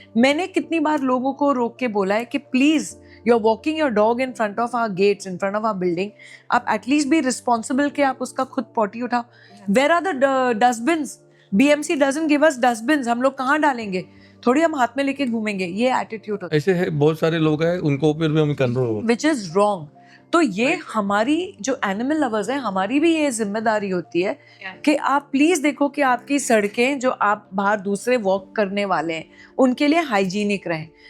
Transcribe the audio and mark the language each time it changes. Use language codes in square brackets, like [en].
[hi] मैंने कितनी बार लोगों को रोक के बोला है कि please, [en] you are walking your dog in front of our gates, in front of our building, [hi] आप एटलीस्ट बी रिस्पॉन्सिबल कि आप उसका खुद पॉटी उठाओ। [en] Where are the dustbins? BMC doesn't give us dustbins, [hi] हम लोग कहाँ डालेंगे? थोड़ी हम हाथ में लेके घूमेंगे, ये एटीट्यूड होता है। ऐसे है बहुत सारे लोग हैं, उनको ऊपर भी हम कंट्रोल, [en] Which is wrong. [hi] तो ये हमारी जो एनिमल लवर्स हैं, हमारी भी ये जिम्मेदारी होती है कि आप प्लीज देखो कि आपकी सड़कें जो आप बाहर दूसरे वॉक करने वाले हैं, उनके लिए हाइजीनिक रहें।